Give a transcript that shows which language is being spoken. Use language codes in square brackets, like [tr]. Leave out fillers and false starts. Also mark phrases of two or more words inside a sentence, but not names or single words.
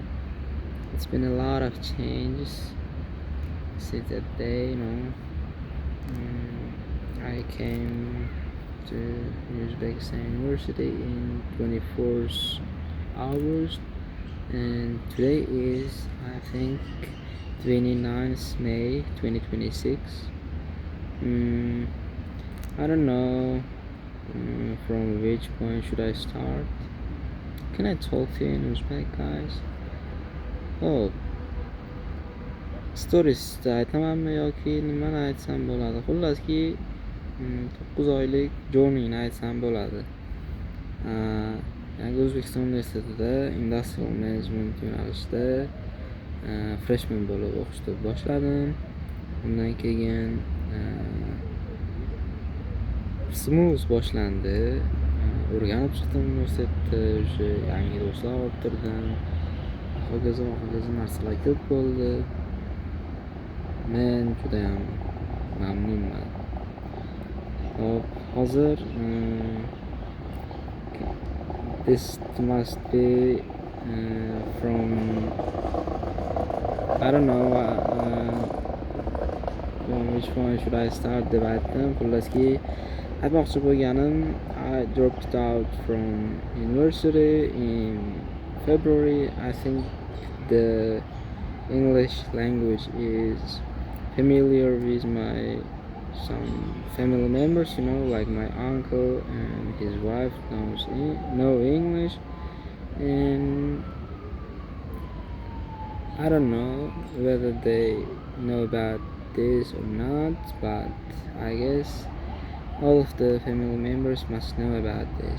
[en] It's been a lot of changes since that day, I came to Uzbekistan University in 24th August, and today is, I think, 29th May 2026. I don't know from which point should I start. Can I talk to you in Uzbek, guys? [uz] Oh, storiesda aytamanmi yoki nimani aytsam bo'ladi? Xullaski 9 oylik journeyni aytsam bo'ladi. Yangi O'zbekiston universitetida Industrial Management yo'nalishida freshman bo'lib o'qishni boshladim. Undan keyin smooth boshlandi. O'rganib chiqdim universitetda, o'sha yangi do'stlar orttirdim. Hokazo narsalar ko'p bo'ldi. Men judayam mamnunman. [en] Hozir this must be from I don't know from which one should I start [uz] deb aytdim. Xullaski aytmoqchi bo'lganim, [en] I dropped out from university in February. I think the English language is familiar with some family members, like my uncle and his wife know English, and I don't know whether they know about this or not, but I guess all of the family members must know about this.